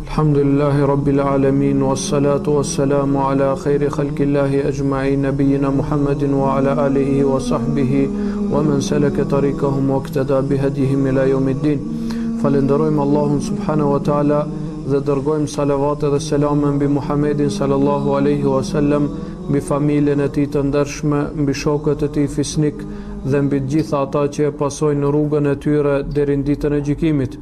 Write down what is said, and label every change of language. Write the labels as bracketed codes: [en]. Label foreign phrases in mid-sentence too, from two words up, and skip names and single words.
[ar] الحمد لله رب العالمين والصلاة والسلام على خير خلق الله أجمعين نبينا محمد وعلى آله وصحبه ومن سلك طريقهم واقتدى بهداهم إلى يوم الدين. [sq] Falenderojmë Allahun [ar] سبحانه وتعالى [sq] dhe dërgojmë salavat dhe selame mbi Muhammedin [ar] صلى الله عليه وسلم, [sq] mbi familjen e tij të ndershme, mbi shokët e tij fisnik dhe mbi të gjitha ata që e pasojnë rrugën e tyre deri në ditën e gjykimit.